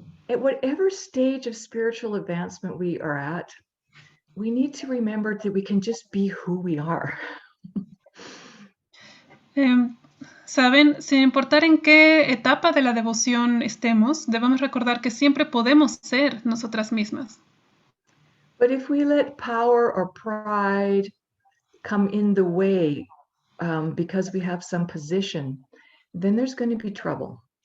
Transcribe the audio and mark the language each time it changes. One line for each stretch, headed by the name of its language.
English: At whatever stage of spiritual advancement we are at, we need to remember that we can just be who we are.
Spanish: Saben, sin importar en qué etapa de la devoción estemos, debemos recordar que siempre podemos ser nosotras mismas.
English: But if we let power or pride come in the way because we have some position, then there's going to be trouble.